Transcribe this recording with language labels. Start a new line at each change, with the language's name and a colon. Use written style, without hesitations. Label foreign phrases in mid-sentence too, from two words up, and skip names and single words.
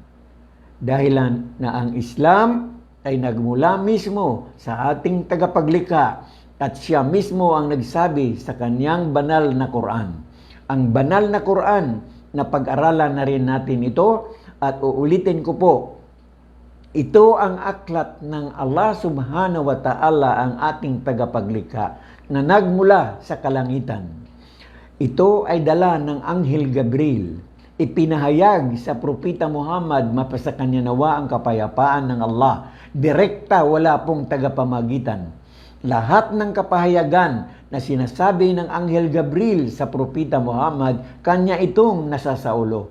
Filipino: Dahilan na ang Islam ay nagmula mismo sa ating tagapaglikha at siya mismo ang nagsabi sa kanyang banal na Quran. Ang banal na Quran na pag-aralan na rin natin ito at uulitin ko po, Ito ang aklat ng
Arabic: الله سبحانه وتعالى,
Filipino: ang ating tagapaglikha, na nagmula sa kalangitan. Ito ay dala ng Anghel Gabriel. Ipinahayag sa Propeta Muhammad, mapasa kanya nawa ang kapayapaan ng Allah. Direkta, wala pong tagapamagitan. Lahat ng kapahayagan na sinasabi ng Anghel Gabriel sa Propeta Muhammad, kanya itong nasasaulo.